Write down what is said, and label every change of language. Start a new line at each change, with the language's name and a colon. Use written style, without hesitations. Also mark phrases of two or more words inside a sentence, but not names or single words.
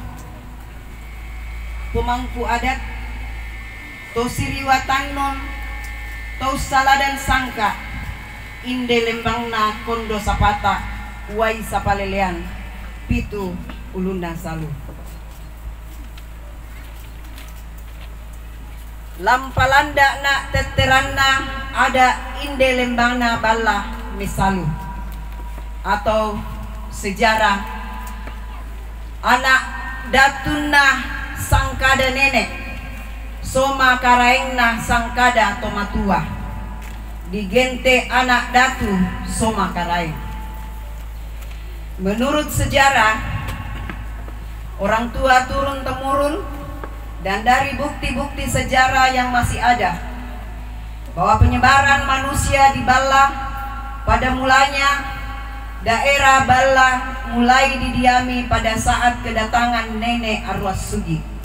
Indonesian: pemangku adat
Mamasa: to siriwatannon to saladan sangka inde lembangna kondo sapata wai sapalelean pitu ulunda salu lampalanda na teteranna ada inde lembangna bala misalu
Indonesian: atau sejarah
Mamasa: anak datuna sangkada nenek soma karaengna sangkada tomatua digente anak datu soma karaeng.
Indonesian: Menurut sejarah orang tua turun temurun dan dari bukti-bukti sejarah yang masih ada bahwa penyebaran manusia di Bala pada mulanya daerah Bala mulai didiami pada saat kedatangan nenek Arwasugi.